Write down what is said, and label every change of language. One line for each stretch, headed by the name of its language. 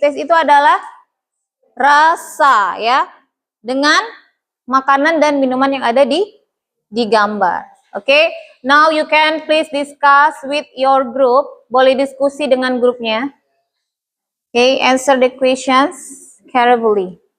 Indonesian: Taste itu adalah rasa ya. Dengan makanan dan minuman yang ada di gambar.
English: Oke, now you can please discuss with your group.
Indonesian: Boleh diskusi dengan grupnya.
English: Okay, answer the questions carefully.